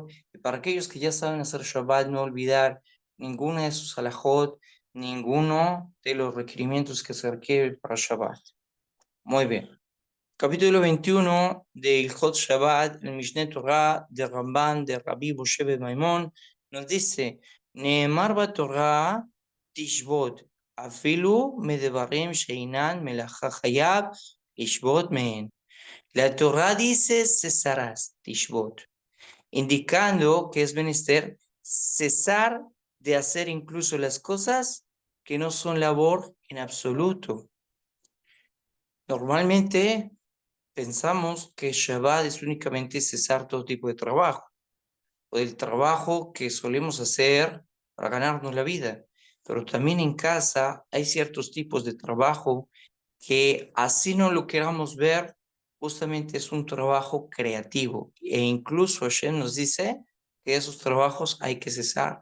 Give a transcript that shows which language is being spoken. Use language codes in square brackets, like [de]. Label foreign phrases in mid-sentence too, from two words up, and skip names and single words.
[es] Y para aquellos que ya saben hacer Shabbat, no olvidar ninguna de sus alajot, ninguno de los requerimientos que se requieren para Shabbat. Muy bien. Capítulo 21 de [he] הלכות שבת, [es] el [he] משנה תורה [es] de Ramban, de Rabbi Moshe ben Maimón, nos dice: [he] נאמר תורה תשבות, אפילו מדברים שאינן מלאכה חייב לשבות מהן. [es] La Torah dice: cesarás, Tishbot, indicando que es menester cesar de hacer incluso las cosas que no son labor en absoluto. Normalmente pensamos que Shabbat es únicamente cesar todo tipo de trabajo, o del trabajo que solemos hacer para ganarnos la vida, pero también en casa hay ciertos tipos de trabajo que, así no lo queramos ver, justamente es un trabajo creativo, e incluso Hashem nos dice que esos trabajos hay que cesar.